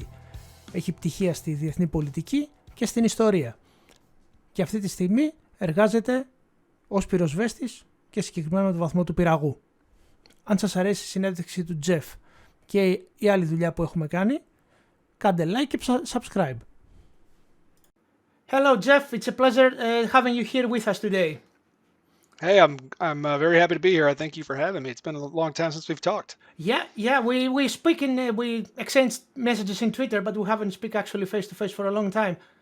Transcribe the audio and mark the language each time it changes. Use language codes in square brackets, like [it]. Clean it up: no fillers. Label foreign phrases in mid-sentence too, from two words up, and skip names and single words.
[el] Έχει πτυχία στη διεθνή πολιτική και στην ιστορία. Και αυτή τη στιγμή εργάζεται ως πυροσβέστης και συγκεκριμένα με το βαθμό του πυραγού. Αν σας αρέσει η συνέντευξη του Jeff και η άλλη δουλειά που έχουμε κάνει, κάντε like και subscribe. [en] Hello Jeff, it's a pleasure having you here with us today. Hey, I'm very happy to be here. I thank you for having me. It's been a long time since we've talked. Yeah. We speak we exchanged messages in Twitter, but we haven't speak actually face to face for a long time.